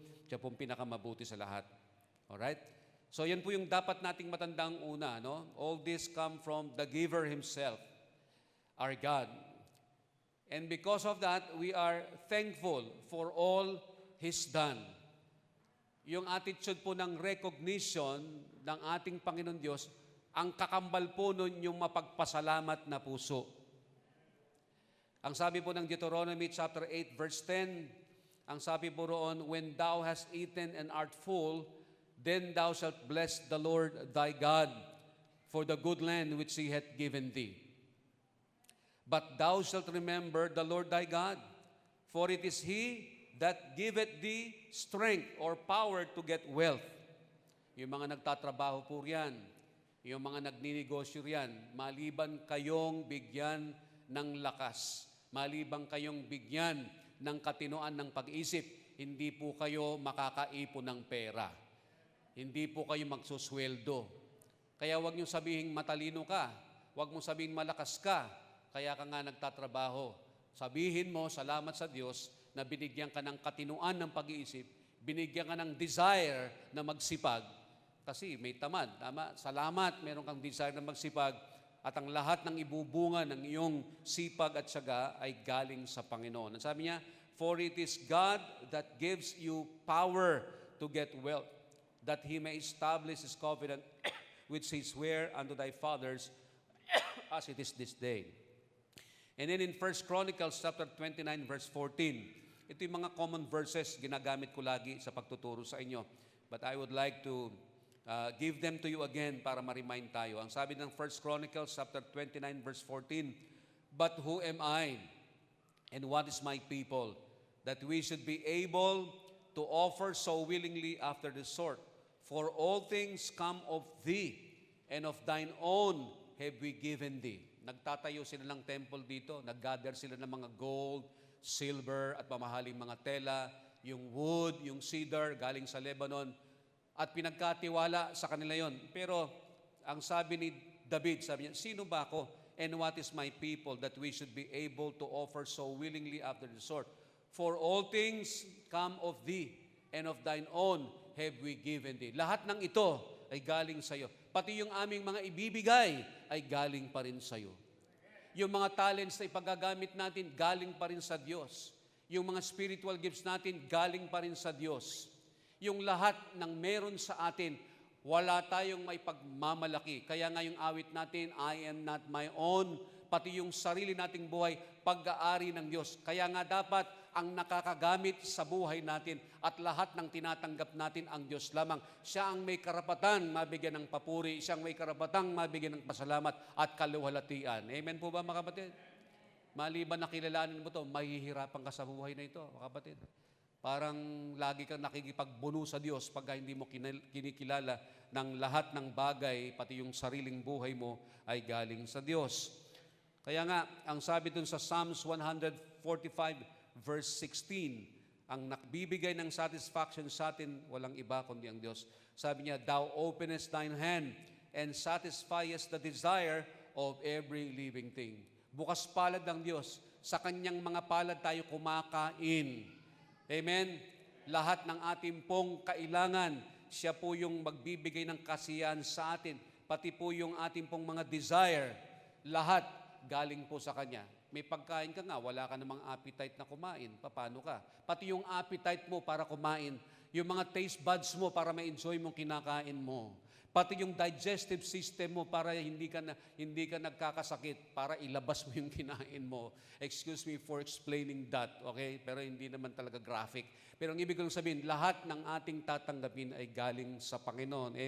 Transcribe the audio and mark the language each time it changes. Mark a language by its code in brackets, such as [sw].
[tl] Siya pong pinakamabuti sa lahat. Alright? So yan po yung dapat nating matandang una. No? [en] All this come from the giver Himself, our God. And because of that, we are thankful for all He's done. [tl] Yung attitude po ng recognition ng ating Panginoon Diyos, ang kakambal po nun yung mapagpasalamat na puso. Ang sabi po ng Deuteronomy chapter 8 verse 10, ang sabi po roon, [en] when thou hast eaten and art full, then thou shalt bless the Lord thy God for the good land which He hath given thee. But thou shalt remember the Lord thy God, for it is He that giveth thee strength or power to get wealth. [tl] Yung mga nagtatrabaho po riyan, yung mga nagninegosyo riyan, maliban kayong bigyan ng lakas, maliban kayong bigyan ng katinoan ng pag-isip, hindi po kayo makakaipon ng pera. Hindi po kayo magsusweldo. Kaya huwag niyo sabihin matalino ka. Huwag mo sabihin malakas ka. Kaya ka nga nagtatrabaho. Sabihin mo, salamat sa Diyos na binigyan ka ng katinuan ng pag-iisip, binigyan ka ng desire na magsipag. Kasi may tamad. Tama? Salamat, meron kang desire na magsipag. At ang lahat ng ibubunga ng iyong sipag at syaga ay galing sa Panginoon. Ang sabi niya, [en] for it is God that gives you power to get wealth, that He may establish His covenant which He sware unto thy fathers as it is this day. And then in 1 Chronicles chapter 29 verse 14, [tl] ito yung mga common verses ginagamit ko lagi sa pagtuturo sa inyo. [en] But I would like to give them to you again [tl] para ma-remind tayo. Ang sabi ng [en] 1 Chronicles chapter 29 verse 14, but who am I and what is my people that we should be able to offer so willingly after this sort? For all things come of thee, and of thine own have we given thee. [tl] Nagtatayo sila ng temple dito, nag-gather sila ng mga gold, silver, at mamahaling mga tela, yung wood, yung cedar, galing sa Lebanon, at pinagkatiwala sa kanila yon. Pero, ang sabi ni David, sabi niya, sino ba ako, [en] and what is my people, that we should be able to offer so willingly after the sort? For all things come of thee, and of thine own have we given thee. [tl] Lahat ng ito ay galing sa iyo. Pati yung aming mga ibibigay ay galing pa rin sa iyo. Yung mga talents na ipagagamit natin, galing pa rin sa Diyos. Yung mga spiritual gifts natin, galing pa rin sa Diyos. Yung lahat ng meron sa atin, wala tayong may pagmamalaki. Kaya nga yung awit natin, [en] I am not my own, [tl] pati yung sarili nating buhay, pag-aari ng Diyos. Kaya nga dapat ang nakakagamit sa buhay natin at lahat ng tinatanggap natin ang Diyos lamang. Siya ang may karapatan mabigyan ng papuri, siya ang may karapatang mabigyan ng pasalamat at kaluwalhatian. Amen po ba mga kapatid? Maliban na kilalanin mo to, mahihirapan ka sa buhay na ito, mga kapatid. Parang lagi kang nakikipagbuno sa Diyos pagka hindi mo kinikilala ng lahat ng bagay, pati yung sariling buhay mo ay galing sa Diyos. Kaya nga, ang sabi dun sa Psalms 145 verse 16, ang nagbibigay ng satisfaction sa atin, walang iba kundi ang Diyos. Sabi niya, [en] Thou openest thine hand and satisfiest the desire of every living thing. [tl] Bukas palad ng Diyos. Sa kanyang mga palad tayo kumakain. Amen? Lahat ng ating pong kailangan, siya po yung magbibigay ng kasiyahan sa atin. Pati po yung ating pong mga desire, lahat galing po sa Kanya. May pagkain ka nga, wala ka namang appetite na kumain. Paano ka? Pati yung appetite mo para kumain, yung mga taste buds mo para ma-enjoy mong kinakain mo. Pati yung digestive system mo para hindi ka nagkakasakit, para ilabas mo yung kinain mo. [en] Excuse me for explaining that, okay? [tl] Pero hindi naman talaga graphic. Pero ang ibig kong sabihin, lahat ng ating tatanggapin ay galing sa Panginoon.